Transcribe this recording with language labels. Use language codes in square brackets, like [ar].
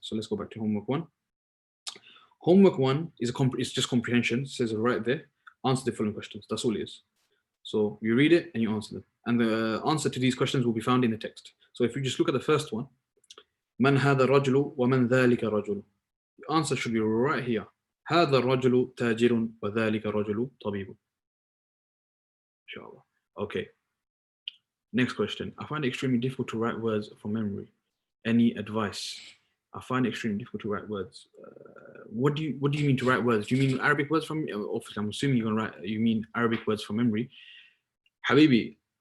[en] So let's go back to homework 1. Homework 1 is it's just comprehension. It says right there, answer the following questions. That's all it is. So you read it and you answer them. And the answer to these questions will be found in the text. So if you just look at the first one, Man [ar] هذا الرجل ومن ذلك الرجل. [en] The answer should be right here. [ar] هذا الرجل تاجر وذلك الرجل طبيب. [en] Inshallah. Okay. Next question. I find it extremely difficult to write words from memory. Any advice? I find it extremely difficult to write words. What do you mean to write words? Do you mean Arabic words from? Obviously, I'm assuming you're gonna write. You mean Arabic words from memory, Habibi.